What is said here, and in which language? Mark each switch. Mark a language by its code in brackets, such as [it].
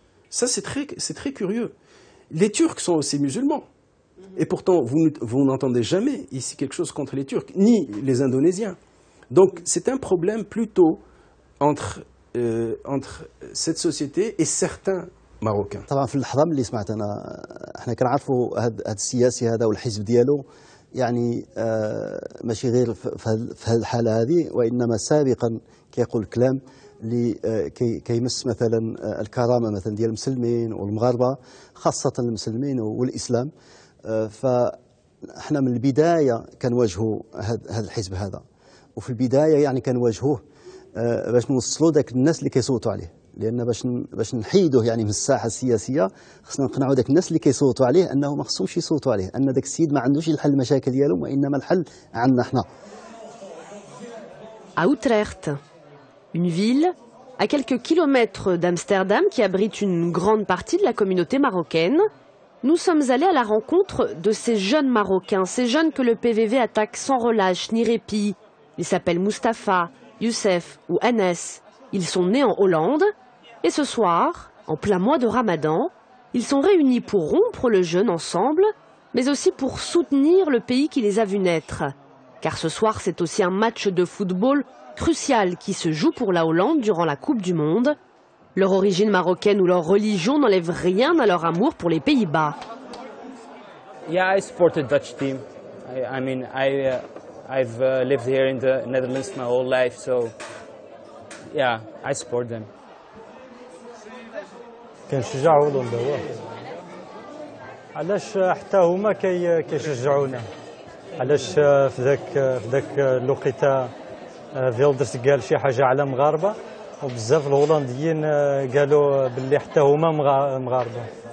[fr] Ça, c'est très curieux. Les Turcs sont aussi musulmans. Et pourtant, vous n'entendez jamais ici quelque chose contre les Turcs, ni les Indonésiens. Donc, c'est un problème plutôt entre cette société et certains Marocains. [ar] طبعا في اللحظة اللي سمعت أنا احنا كنعرفوا هذا السياسي هذا والحزب ديالو يعني ماشي غير في هذه الحالة هذه وإنما سابقا كيقول كلام اللي كيمس مثلا الكرامة مثلا ديال المسلمين والمغاربة خاصة المسلمين والإسلام فاحنا من البداية كنواجهوا هذا الحزب هذا وفي البداية يعني كنواجهوه باش نوصلوا ذاك الناس اللي كيصوتوا عليه لأن باش نحيدوه يعني من الساحة السياسية خصنا نقنعوا ذاك الناس اللي كيصوتوا عليه أنه ما خصهمش يصوتوا عليه أن ذاك السيد ما عندوش الحل المشاكل ديالهم وإنما الحل عندنا حنا. [fr] À Utrecht, une ville à quelques kilomètres d'Amsterdam qui abrite une grande partie de la communauté marocaine, nous sommes allés à la rencontre de ces jeunes Marocains, ces jeunes que le PVV attaque sans relâche ni répit. Ils s'appellent Mustapha, Youssef ou Anes. Ils sont nés en Hollande et ce soir, en plein mois de Ramadan, ils sont réunis pour rompre le jeûne ensemble, mais aussi pour soutenir le pays qui les a vus naître. Car ce soir, c'est aussi un match de football crucial qui se joue pour la Hollande durant la Coupe du Monde. Leur origine marocaine ou leur religion n'enlève rien à leur amour pour les Pays-Bas. [en] Yeah, I support the Dutch team. I've lived here in the Netherlands my whole life, so yeah, I support them. [ar] كنشجعوا هولندا علاش حتى هما كيشجعونا علاش في ذاك الوقيته فيلدرس قال شي حاجه على مغاربه وبزاف الهولنديين قالوا باللي حتى هما مغاربه.